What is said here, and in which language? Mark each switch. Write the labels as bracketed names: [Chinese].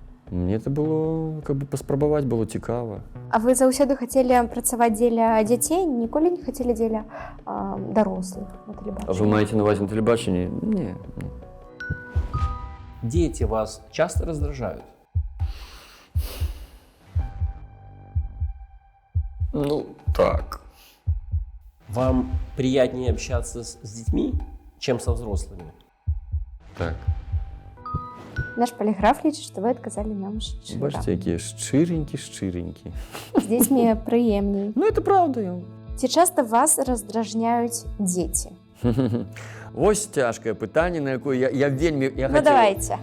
[Belarusian] Мне это было, как бы, паспрабаваць было цікава. А вы заўсёды хацелі працаваць дзеля дзяцей, ніколі не хацелі дзеля дарослых на тэлебачанні? А вы маеце на увазе на тэлебачанні? Не. [Russian] Дети вас часто раздражают? [Belarusian] Ну, так. [Russian] Вам приятнее общаться с детьми, чем со взрослыми? [Belarusian] Так. Наш полиграф лічыць, што вы адказалі нам шчыра. Бачите, якія шчыренькі. З дзецьмі прыемней. [Russian] Ну, это правда. [Belarusian] Ці часта вас раздражняюць дзеці? Вось цяжкае пытанне, на якое я вельмі... [Russian] Ну, давайте.